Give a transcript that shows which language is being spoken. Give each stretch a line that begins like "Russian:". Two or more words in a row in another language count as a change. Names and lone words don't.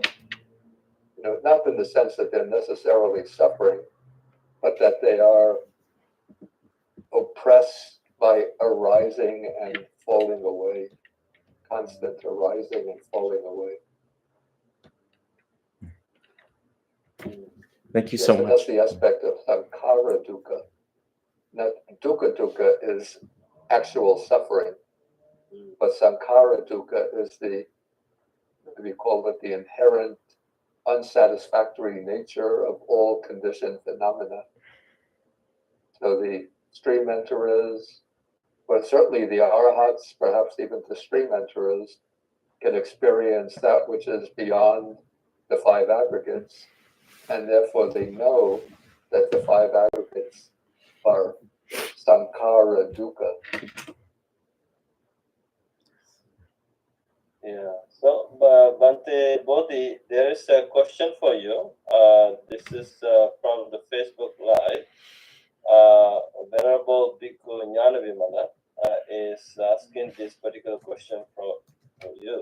English: Not in the sense that they're necessarily suffering, but that they are oppressed by arising and falling away, constant arising and falling away. Thank you Yes, so and much. that's the aspect of
Pali: sankhara dukkha.
English: Not dukkha is actual suffering, but
Pali: sankhara dukkha
English: is we call it the inherent unsatisfactory nature of all conditioned phenomena. So the stream enterers, but certainly the arahats, perhaps even the stream enterers, can experience that which is beyond the five aggregates, and therefore they know that the five aggregates are
Pali: sankhara dukkha.
English: Yeah. So, Bante Bodhi, there is a question for you. This is from the Facebook Live. Venerable Bhikkhu Jnanavimala is asking this particular question from you.